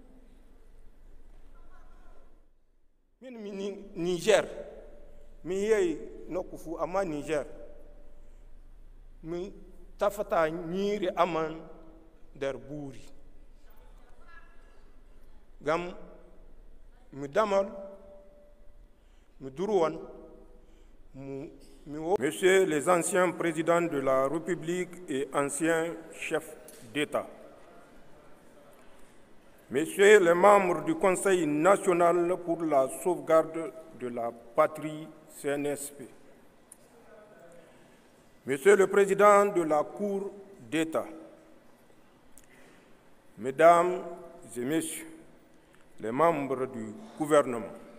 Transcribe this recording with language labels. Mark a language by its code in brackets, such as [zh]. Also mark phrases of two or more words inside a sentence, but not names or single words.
[ff] min mi Niger mi yehi nokku fuu amma Niger mi tafata ñiiri aman nder buuri gam mi damal mi duruwan [fr] Messieurs les anciens présidents de la République et anciens chefs d'État, Messieurs les membres du Conseil national pour la sauvegarde de la patrie CNSP, Monsieur le Président de la Cour d'État, Mesdames et Messieurs les membres du gouvernement,